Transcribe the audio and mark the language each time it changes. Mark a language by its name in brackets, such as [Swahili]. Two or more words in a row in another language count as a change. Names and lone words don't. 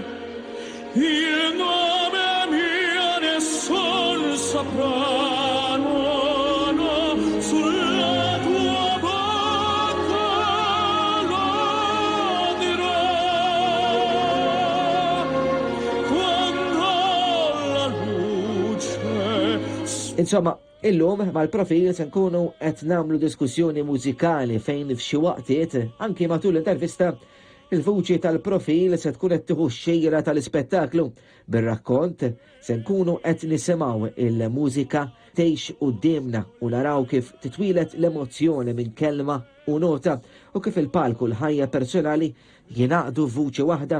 [Italian] Il nome mio nessun saprà, no, no, sulla tua bocca lo dirò. Quando la luce [Maltese] Insomma, illum mal-profil se nkunu qed nagħmlu diskussjoni mużikali fejn f'xi waqtiet, anki matul l-intervista, il-vuċi tal-profil se tkun qed tieħu x-xejra tal-ispettaklu. Bir-rakkont se nkunu qed nisimgħu il-mużika tgħix qudiemna u naraw kif titwilet l-emozzjoni minn kelma u nota u kif il-palku l-ħajja personali jingħaqdu f'vuċi waħda.